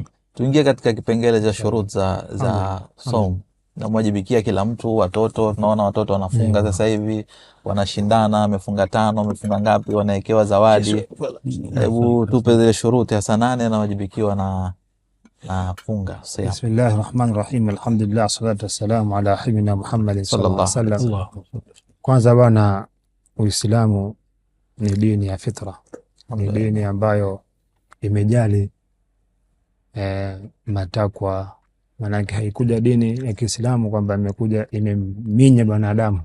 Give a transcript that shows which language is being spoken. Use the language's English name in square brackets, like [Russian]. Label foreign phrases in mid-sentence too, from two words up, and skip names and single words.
[Swahili] Tuingie katika kipengele cha shurut za saum na mwajibikia kila mtu. Watoto tunaona watoto wanafunga sasa hivi, wanashindana, amefunga 5, amefunga ngapi, wanaekewa zawadi. Hebu tupe zile shuruti hasa nane na wajibikiwa na funga. [Arabic] بسم الله الرحمن الرحيم، الحمد لله، الصلاة والسلام على حبيبنا محمد صلى الله عليه وسلم. [Swahili] Kwanza bwana, Uislamu ni dini ya fitra, ni dini ambayo imejali matakwa. Maanake haikuja dini ya Kiislamu kwamba imekuja imeminya binadamu.